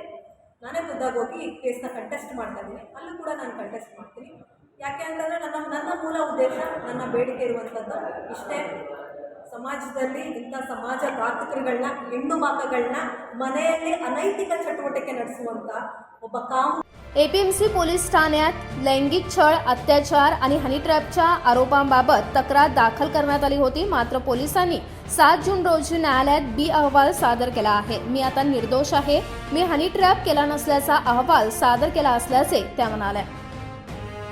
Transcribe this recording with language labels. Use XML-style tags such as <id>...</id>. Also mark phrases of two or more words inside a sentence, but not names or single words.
<kn>ನಾನೇ ಖುದ್ದಾಗಿ ಹೋಗಿ ಈ ಕೇಸ್ನ ಕಂಟೆಸ್ಟ್ ಮಾಡ್ತಾ ಇದ್ದೀನಿ. ಅಲ್ಲೂ ಕೂಡ ನಾನು ಕಂಟೆಸ್ಟ್ ಮಾಡ್ತೀನಿ. ಯಾಕೆ ಅಂತಂದರೆ ನನ್ನ ಮೂಲ ಉದ್ದೇಶ, ನನ್ನ ಬೇಡಿಕೆ ಇರುವಂಥದ್ದು ಇಷ್ಟೇ, ಸಮಾಜದಲ್ಲಿ ಇಂಥ ಸಮಾಜ ಘಾತಕರುಗಳನ್ನ, ಹೆಣ್ಣು ಬಾಕಗಳನ್ನ ಮನೆಯಲ್ಲಿ ಅನೈತಿಕ ಚಟುವಟಿಕೆ ನಡೆಸುವಂಥ ಒಬ್ಬ</kn> <mr>APMC पोलीस ठाण्यात लैंगिक छळ, अत्याचार आणि हनी ट्रॅपच्या आरोपांबाबत तक्रार दाखल करण्यात आली होती. मात्र पोलिसांनी 7 जून रोजी न्यायालयात B अहवाल सादर केला आहे. मी आता निर्दोष आहे, मी</mr> <en>honey trap</en> <mr>केला नसल्याचा अहवाल सादर केला असल्याचे त्या म्हणाल्या.</mr>